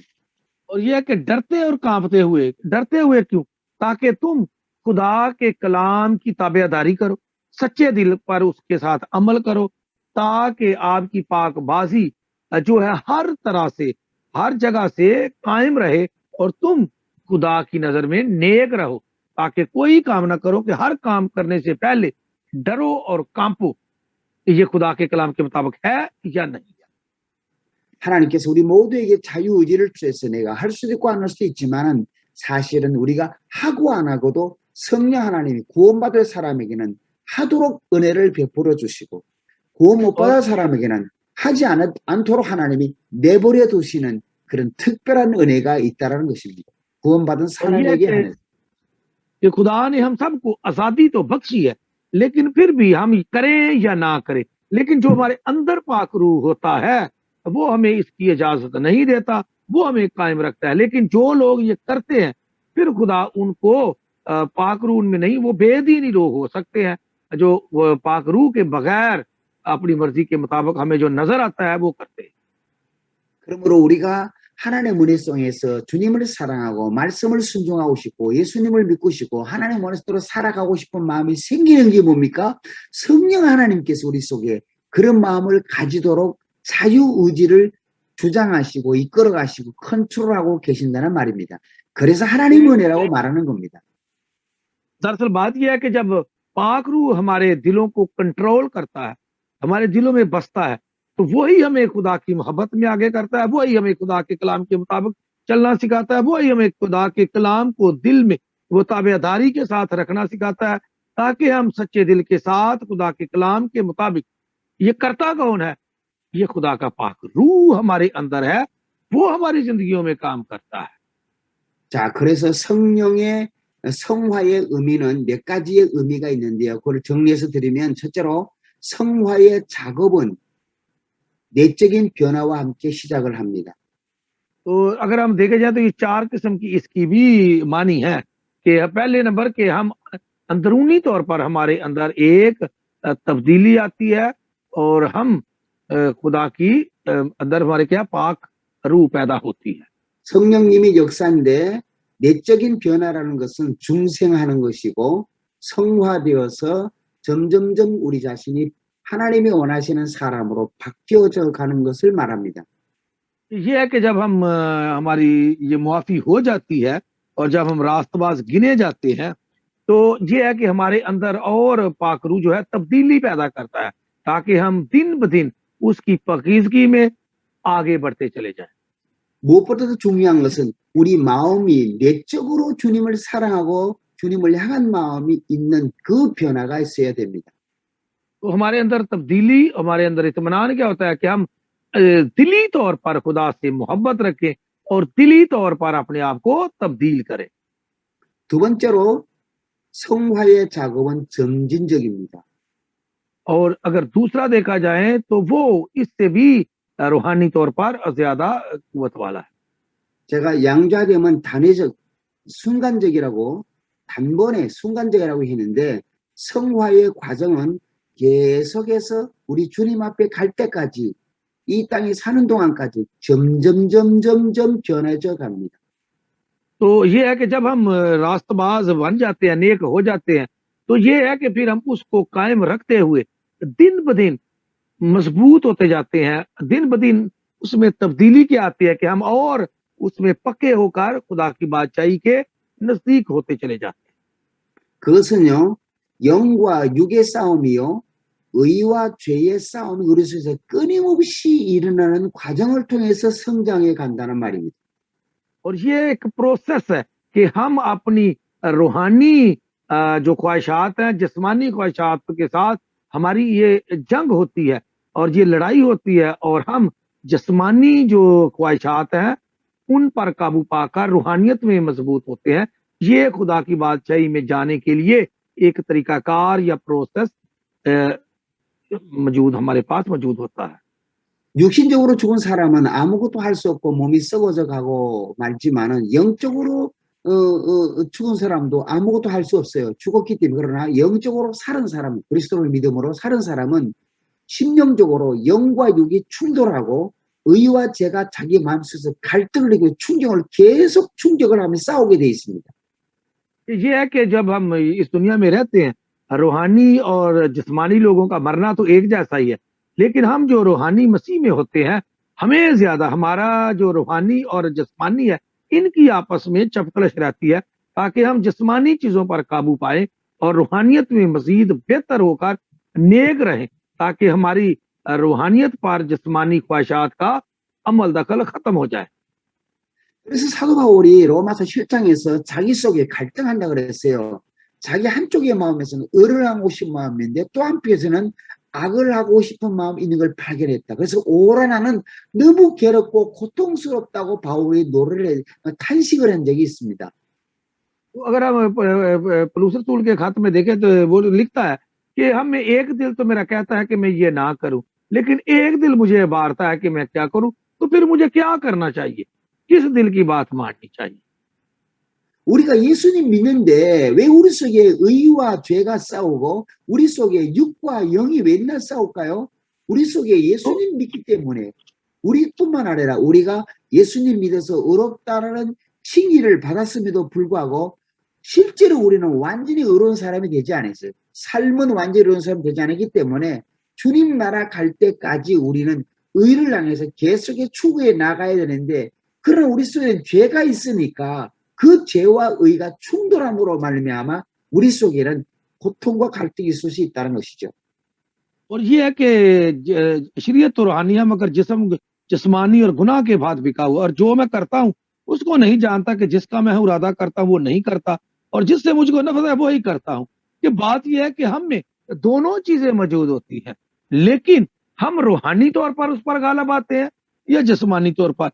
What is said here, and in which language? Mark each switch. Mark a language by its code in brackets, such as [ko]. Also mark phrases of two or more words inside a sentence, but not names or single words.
[ur] اور یہ ہے کہ ڈرتے اور کانپتے ہوئے کیوں? تاکہ تم خدا کے کلام کی تابعداری کرو، سچے دل پر اس کے ساتھ عمل کرو، تاکہ آپ کی پاکبازی جو ہے ہر طرح سے ہر جگہ سے قائم رہے اور تم خدا کی نظر میں نیک رہو، تاکہ کوئی کام نہ کرو کہ ہر کام کرنے سے پہلے ڈرو اور کانپو کہ یہ خدا کے کلام کے مطابق ہے یا نہیں. [ko] 하나님께서 우리 모두에게 자유의지를 주셔서 내가 할 수도 있고 안 할 수도 있지만은 사실은 우리가 하고 안 하고도 성령 하나님이 구원받을 사람에게는 하도록 은혜를 베풀어 주시고 구원 못 받을 사람에게는 하지 않도록 하나님이 내버려 두시는 그런 특별한 은혜가 있다라는 것입니다. 구원받은 사람에게 하는. [ur] کہ خدا نے ہم سب کو آزادی تو بخشی ہے، لیکن پھر بھی ہم کریں یا نہ کریں، لیکن جو ہمارے اندر پاک روح ہوتا ہے وہ ہمیں اس کی اجازت نہیں دیتا، وہ ہمیں قائم رکھتا ہے. لیکن جو لوگ یہ کرتے ہیں پھر خدا ان کو پاک روح میں نہیں، وہ بےدینی لوگ ہو سکتے ہیں جو پاک روح کے بغیر اپنی مرضی کے مطابق ہمیں جو نظر آتا ہے وہ کرتے ہیں. [ko] 그러므로 우리가 하나님의 은혜 속에서 주님을 사랑하고 말씀을 순종하고 싶고 예수님을 믿고 싶고 하나님 원하시도록 살아가고 싶은 마음이 생기는 게 뭡니까? 성령 하나님께서 우리 속에 그런 마음을 가지도록 자유의지를 주장하시고 이끌어가시고 컨트롤하고 계신다는 말입니다. 그래서 하나님의 은혜라고 말하는 겁니다. [ur] دراصل بات یہ ہے کہ جب پاک روح ہمارے دلوں کو کنٹرول کرتا ہے، ہمارے دلوں میں بستا ہے، تو وہی ہمیں خدا کی محبت میں آگے کرتا ہے، وہی ہمیں خدا کے کلام کے مطابق چلنا سکھاتا ہے، وہی ہمیں خدا کے کلام کو دل میں وہ تابعداری کے ساتھ رکھنا سکھاتا ہے، تاکہ ہم سچے دل کے ساتھ خدا کے کلام کے مطابق. یہ کرتا کون ہے? یہ خدا کا پاک روح ہمارے اندر ہے، وہ ہماری زندگیوں میں کام کرتا ہے. [ko] 자, 그래서 성령의 성화의 의미는 몇 가지의 의미가 있는데요. 그걸 정리해서 드리면 첫째로 성화의 작업은 내적인 변화와 함께 시작을 합니다. [ur] تو اگر ہم دیکھے جائے تو یہ 4 قسم کی اس کی بھی معنی ہے کہ پہلے نمبر کے ہم اندرونی طور پر ہمارے اندر ایک تبدیلی آتی ہے اور ہم خدا کی اندر ہمارے کیا پاک روح پیدا ہوتی ہے. [ko] 성령님이 역사인데 내적인 변화라는 것은 중생하는 것이고 성화되어서 점점점 우리 자신이 하나님이 원하시는 사람으로 바뀌어져 가는 것을 말합니다. [ur] یہ ہے کہ جب ہم ہماری یہ معافی ہو جاتی ہے اور جب ہم راستباز گنے جاتے ہیں تو یہ ہے کہ ہمارے اندر اور پاک روح جو ہے تبدیلی پیدا کرتا ہے، تاکہ ہم دن بہ دن اس کی پاکیزگی میں آگے بڑھتے چلے جائیں. [ko] 무엇보다도 중요한 것은 우리 마음이 내적으로 주님을 사랑하고 주님을 향한 마음이 있는 그 변화가 있어야 됩니다. [ur] تو ہمارے اندر تبدیلی، ہمارے اندر اطمینان کیا ہوتا ہے کہ ہم دلی طور پر خدا سے محبت رکھیں اور دلی طور پر اپنے آپ کو تبدیل کریں. [ko] 두 번째로 성화의 작업은 점진적입니다. [ur] اور اگر دوسرا دیکھا جائے تو وہ اس سے بھی روحانی طور پر زیادہ قوت والا ہے. [ko] 제가 양자됨은 단회적, 순간적이라고 단번에 순간적이라고 했는데 성화의 과정은 계속해서 우리 주님 앞에 갈 때까지 이 땅에 사는 동안까지 점점 변해져 갑니다. [ur] تو یہ ہے کہ جب ہم راستباز بن جاتے ہیں، نیک ہو جاتے ہیں، تو یہ ہے کہ پھر ہم اس کو قائم رکھتے ہوئے دن بہ دن مضبوط ہوتے جاتے ہیں، دن بہ دن اس میں تبدیلی کیا آتی ہے کہ ہم اور اس میں پکے ہو کر خدا کی بادشاہی کے نزدیک ہوتے چلے جاتے ہیں. [ko] 그것은요, 영과 육의 싸움이요, 의와 죄의 싸움이 우리 속에서 끊임없이 일어나는 과정을 통해서 성장해 간다는 말입니다. [ur] اور یہ ایک پروسیس ہے کہ ہم اپنی روحانی جو خواہشات ہیں، جسمانی خواہشات کے ساتھ ہماری یہ جنگ ہوتی ہے اور یہ لڑائی ہوتی ہے، اور ہم جسمانی جو خواہشات ہیں ان پر قابو پا کر روحانیت میں مضبوط ہوتے ہیں. یہ خدا کی بادشاہی میں جانے کے لیے ایک طریقہ کار یا پروسیس موجود ہمارے پاس موجود ہوتا ہے. [ko] 육신적으로 죽은 사람은 아무것도 할 수 없고 몸이 썩어져 가고 말지만은 영적으로 죽은 사람도 아무것도 할 수 없어요. 죽었기 때문에. 그러나 영적으로 살은 사람, 그리스도를 믿음으로 살은 사람은 심령적으로 영과 육이 충돌하고 의와 죄가 자기 마음속에서 갈등을 하고 충격을 계속 충격을 하며 싸우게 돼 있습니다. [ur] یہ ہے کہ جب ہم اس دنیا میں رہتے ہیں، روحانی اور جسمانی لوگوں کا مرنا تو ایک جیسا ہی ہے، لیکن ہم جو روحانی مسیح میں ہوتے ہیں، ہمیں زیادہ ہمارا جو روحانی اور جسمانی ہے ان کی آپس میں چپقلش رہتی ہے، تاکہ ہم جسمانی چیزوں پر قابو پائے اور روحانیت میں مزید بہتر ہو کر نیک رہیں، تاکہ ہماری روحانیت پر جسمانی خواہشات کا عمل دخل ختم ہو جائے. [ko] 그래서 사도 바울이 로마서 7장에서 자기 속에 갈등한다 그랬어요. 자기 한쪽의 마음에서는 의를 하고 싶은 마음인데 또 한편에서는 악을 하고 싶은 마음이 있는 걸 발견했다. 그래서 오라나는 너무 괴롭고 고통스럽다고 바울이 노래를 탄식을 한 적이 있습니다. [ur] تو اگر ہم پولس رسول کے خط میں دیکھیں تو وہ لکھتا ہے کہ ہم میں ایک دل تو میرا کہتا ہے کہ میں یہ نہ کروں، لیکن ایک دل مجھے بارتا ہے کہ میں کیا کروں. تو پھر مجھے کیا کرنا چاہیے، کس دل کی بات ماننی چاہیے? [ko] 우리가 예수님 믿는데 왜 우리 속에 의와 죄가 싸우고 우리 속에 육과 영이 맨날 싸울까요? 우리 속에 예수님 믿기 때문에, 우리뿐만 아니라 우리가 예수님 믿어서 의롭다는 칭의를 받았음에도 불구하고 실제로 우리는 완전히 의로운 사람이 되지 않았어요. 삶은 완전히 의로운 사람이 되지 않았기 때문에 주님 나라 갈 때까지 우리는 의를 향해서 계속해 추구해 나가야 되는데, 그러나 우리 속에 죄가 있으니까 그 죄와 의가 충돌함으로 말미암아 우리 속에는 고통과 갈등이 있을 수 있다는 것이죠. [ur] اور یہ ہے کہ شریعت تو روحانیہ مگر جسمانی اور گناہ کے بعد بکا ہوا، اور جو میں کرتا ہوں اس کو نہیں جانتا کہ جس کا میں ارادہ کرتا ہوں وہ نہیں کرتا، اور جس سے مجھ کو نفرت ہے وہ ہی کرتا ہوں. کہ بات یہ ہے کہ ہم میں دونوں چیزیں موجود ہوتی ہیں، لیکن ہم روحانی طور پر اس پر غالب آتے ہیں یا جسمانی طور پر.